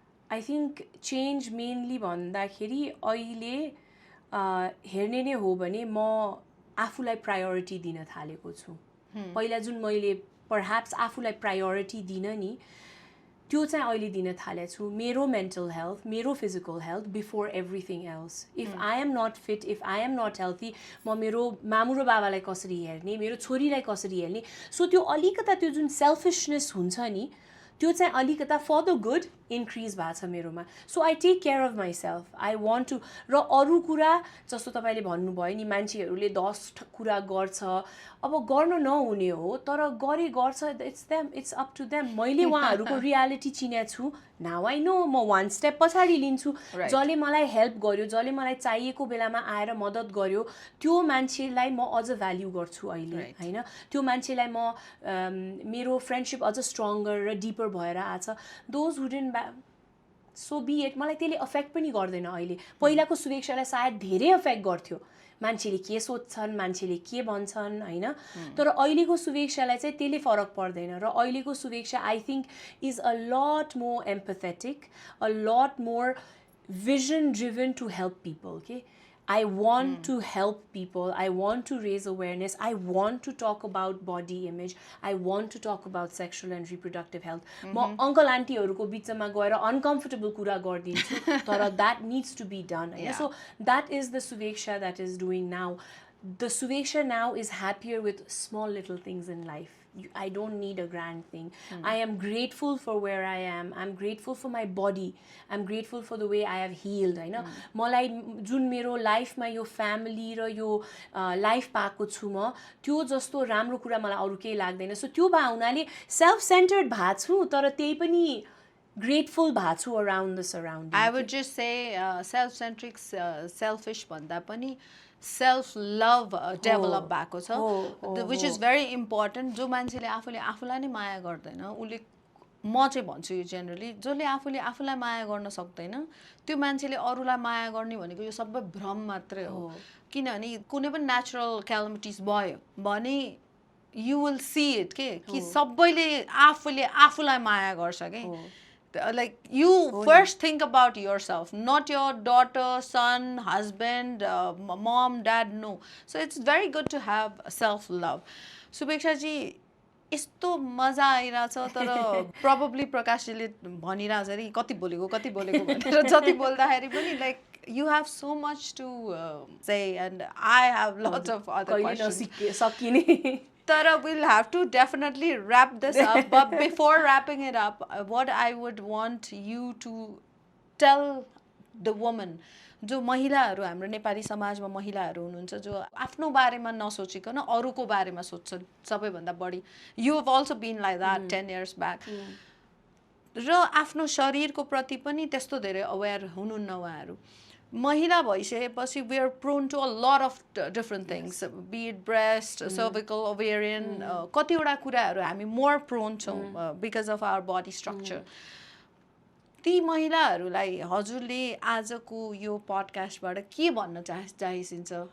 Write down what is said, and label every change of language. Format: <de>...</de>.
<ne>I think change mainly भन्दाखेरि अहिले हेर्ने नै हो भने म आफूलाई प्रायोरिटी दिन थालेको छु। पहिला जुन मैले परह्याप्स आफूलाई प्रायोरिटी दिन नि, त्यो चाहिँ अहिले दिन थालेको छु।</ne> <en>मेरो mental health, मेरो physical health before everything else. If I am not fit, if I am not healthy,</en> <ne>म मेरो मामु र बाबालाई कसरी हेर्ने, मेरो छोरीलाई कसरी हेर्ने। सो त्यो अलिकता त्यो जुन सेल्फिसनेस हुन्छ नि, त्यो चाहिँ अलिकता फर द गुड इन्क्रिज भएको छ मेरोमा।</ne> <en>So I take care of myself, I want to.</en> <ne>र अरू कुरा जस्तो तपाईँले भन्नुभयो नि, मान्छेहरूले 10 कुरा गर्छ, अब गर्न नहुने हो, तर गर्छ,</ne> <en>It's them, it's up to them.</en> <ne>मैले उहाँहरूको रियालिटी चिनेको छु,</ne> <en>now I know,</en> <ne>म 1 स्टेप पछाडि लिन्छु। जसले मलाई हेल्प गर्यो, जसले मलाई चाहिएको बेलामा आएर मद्दत गर्यो, त्यो मान्छेलाई म अझ भ्याल्यु गर्छु अहिले होइन। त्यो मान्छेलाई म मेरो फ्रेन्डसिप अझ स्ट्रङ्गर र डिपर भएर आछ।</ne> <en>those wouldn't so be it,</en> <ne>मलाई त्यसले अफेक्ट पनि गर्दैन अहिले। पहिलाको सुवेक्षालाई सायद धेरै अफेक्ट गर्थ्यो, मान्छेले के सोध्छन्, मान्छेले के भन्छन् होइन। तर अहिलेको सुवेक्षालाई चाहिँ त्यसले फरक पर्दैन। र अहिलेको Suveksha</ne> <en>I think is a lot more empathetic, a lot more vision driven to help people, okay? I want to help people. I want to raise awareness. I want to talk about body image. I want to talk about sexual and reproductive health.</en> <ne>म uncle आन्टीहरूको बिचमा गएर uncomfortable कुरा गरिदिन्छु तर</ne> <en>that needs to be done. Yeah. So that is the Suveksha that is doing now. The Suveksha now is happier with small little things in life. I don't need a grand thing. I am grateful for where I am. I'm grateful for my body. I'm grateful for the way I have healed.</en> <ne>होइन मलाई जुन मेरो लाइफमा यो family र यो life पाएको छु म त्यो जस्तो राम्रो कुरा मलाई अरू केही लाग्दैन. सो त्यो भए हुनाले सेल्फ सेन्टर्ड भएको छु तर त्यही पनि grateful भएको छु</ne> <en>around the surrounding. I would just say self-centric, selfish</en> <ne>भन्दा पनि</ne> <en>self-love</en> <ne>develop भएको छ,</ne> <en>which is very important.</en> <ne>जो मान्छेले आफूले आफूलाई नै माया गर्दैन उसले म चाहिँ भन्छु यो जेनरली जसले आफूले आफूलाई माया गर्न सक्दैन त्यो मान्छेले अरूलाई माया गर्ने भनेको यो सबै भ्रम मात्रै हो. किनभने कुनै पनि नेचुरल क्यालामिटिज भयो भने</ne> <en>you will see it</en> <ne>कि सबैले आफूले आफूलाई माया गर्छ के.</ne> <en>Like you first think about yourself, not your daughter, son, husband, mom, dad, no. So it's very good to have self-love. Subeksha ji,</en> <ne>यस्तो मजा आइरहेछ</ne> <en>तर probably</en> <ne>प्रकाशजीले भनिरहेछ अरे कति बोलेको भनेर जति बोल्दाखेरि पनि</ne> <en>like you have so much to say and I have lots of other questions.</en> <ne>सकिने</ne> <en>Tara, we'll have to definitely wrap this up. But before wrapping it up, what I would want you to tell the woman,</en> <ne>जो महिलाहरू हाम्रो नेपाली समाजमा महिलाहरू हुनुहुन्छ जो आफ्नो बारेमा नसोचिकन अरूको बारेमा सोच्छन् सबैभन्दा बढी.</ne> <en>You have also been like that 10 years back.</en> <ne>र आफ्नो शरीरको प्रति पनि त्यस्तो धेरै अवेयर हुनुहुन्न उहाँहरू. महिला भइसकेपछि</ne> <en>we are prone to a lot of different things, be it breast, cervical, ovarian,</en> <ne>कतिवटा कुराहरू हामी</ne> <en>more prone छौँ because of our body structure.</en> <ne>ती महिलाहरूलाई हजुरले आजको यो पडकास्टबाट के भन्न चाहनुहुन्छ?</ne>